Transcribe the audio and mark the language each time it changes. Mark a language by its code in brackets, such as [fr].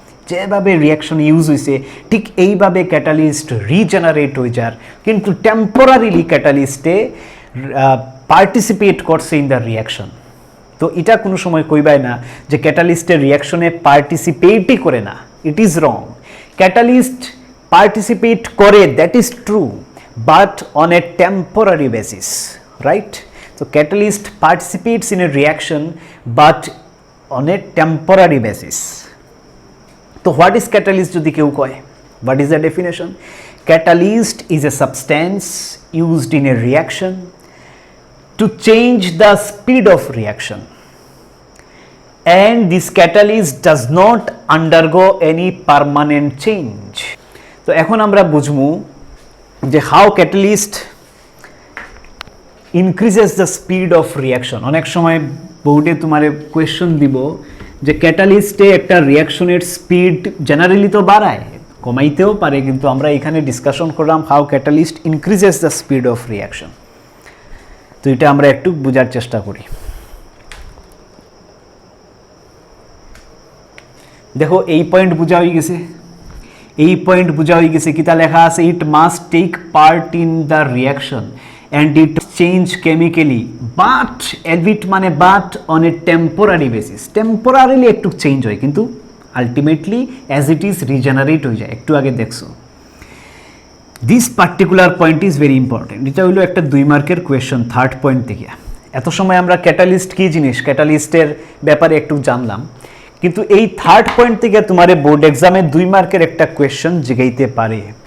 [bn] যেভাবে reaction use হয়েছে ঠিক এইভাবে ক্যাটালিস্ট রিজেনারেট হয়ে যার, কিন্তু টেম্পোরারিলি ক্যাটালিস্টে পার্টিসিপেট করছে [en] In the reaction. [bn] তো এটা কোনো সময় কইবাই না যে ক্যাটালিস্টের রিয়াকশনে পার্টিসিপেটই করে না, [en] It is wrong. [bn] Catalyst participate করে, [en] That is true, but on a temporary basis, right? So catalyst participates in a reaction but on a temporary basis. So what is catalyst [bn] jodi keu koy? [en] What is the definition? Catalyst is a substance used in a reaction to change the speed of reaction, and this catalyst does not undergo any permanent change. So [bn] ekhon amra bujhmu je [en] how catalyst increases the speed of reaction. [bn] অনেক সময় বোর্ডে তোমার question দিব যে ক্যাটালিস্টে একটা রিয়াকশনের speed generally তো বাড়ায়, কমাইতেও পারে, কিন্তু আমরা এখানে ডিসকাশন করলাম [en] How catalyst increases the speed of reaction. [bn] তো এটা আমরা একটু বোঝার চেষ্টা করি। দেখো এই পয়েন্ট বোঝা হয়ে গেছে, এই পয়েন্ট বোঝা হয়ে গেছে। কিতা লেখা আছে? [en] it must take part in the reaction and it change chemically but albeit মানে but on a temporary basis, temporarily [bn] একটু চেঞ্জ হয় কিন্তু [en] ultimately as it is regenerate [bn] হয়ে যায়। একটু আগে দেখছো, [en] this particular point is very important. [bn] এটা হলো একটা 2 মার্কের কোয়েশ্চন থার্ড পয়েন্ট থেকে। এত সময় আমরা ক্যাটালিস্ট কি জিনিস, ক্যাটালিস্টের ব্যাপারে একটু জানলাম, কিন্তু এই থার্ড পয়েন্ট থেকে তোমারে বোর্ড এক্সামে 2 মার্কের একটা কোয়েশ্চন জিগাইতে পারে।